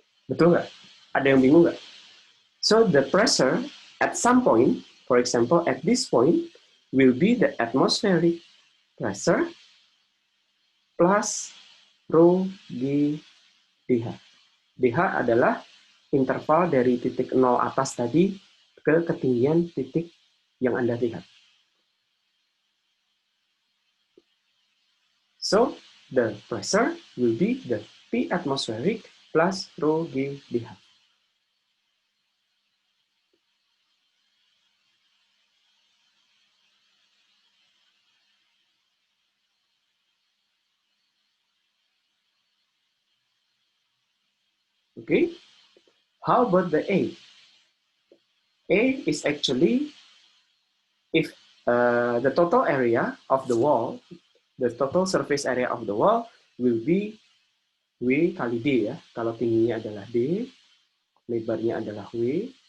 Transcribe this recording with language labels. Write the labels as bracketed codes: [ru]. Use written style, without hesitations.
[id] Betul nggak? Ada yang bingung nggak? [en] So the pressure at some point, for example, at this point, will be the atmospheric pressure plus rho G dH. [id] dH adalah interval dari titik 0 atas tadi ke ketinggian titik yang Anda lihat. [en] So, the pressure will be the P atmospheric plus rho G dH. Okay, how about the A? A is actually if the total area of the wall, the total surface area of the wall will be W [id] kali D ya. Kalau tingginya adalah D, lebarnya adalah W.